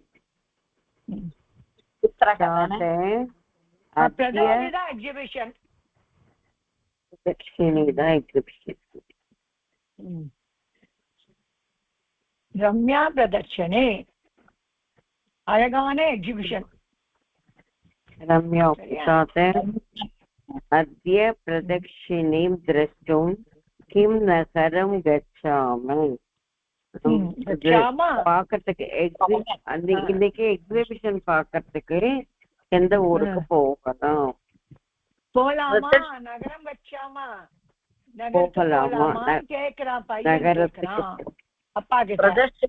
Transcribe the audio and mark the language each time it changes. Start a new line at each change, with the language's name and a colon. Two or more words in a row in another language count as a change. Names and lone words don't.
Tamil: எக்ஸிபிஷன்
Sanskrit: रम्या प्रदर्शने
Tamil: அழகான எக்ஸிபிஷன்
Sanskrit: रम्या उपसाते अद्य प्रदक्षिणीं द्रष्टुं किं नगरं गच्छामि
Tamil: பார்க்கறதுக்கு இன்னைக்கு எக்ஸிபிஷன் பார்க்கறதுக்கு எந்த ஊருக்கு போகலாம்
Sanskrit: नगरम् गच्छामः
Tamil: போகலாமா கேக்குறான் பையன் அப்பா கிட்ட